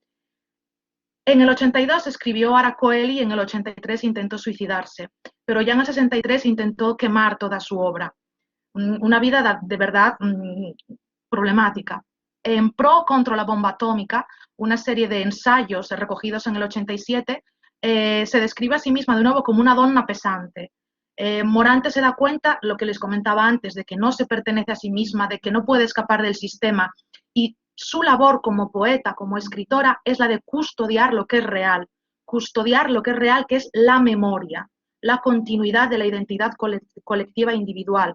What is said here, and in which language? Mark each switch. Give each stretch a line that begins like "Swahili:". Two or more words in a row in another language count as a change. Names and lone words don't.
Spanish: En el 82 escribió Aracoeli y en el 83 intentó suicidarse, pero ya en el 63 intentó quemar toda su obra. Una vida de verdad problemática. En Pro contra la bomba atómica, una serie de ensayos recogidos en el 87, se describe a sí misma de nuevo como
Italian: una donna pesante.
Spanish: Morante se da cuenta, lo que les comentaba antes, de que no se pertenece a sí misma, de que no puede escapar del sistema y su labor como poeta, como escritora, es la de custodiar lo que es real, que es la memoria, la continuidad de la identidad colectiva e individual.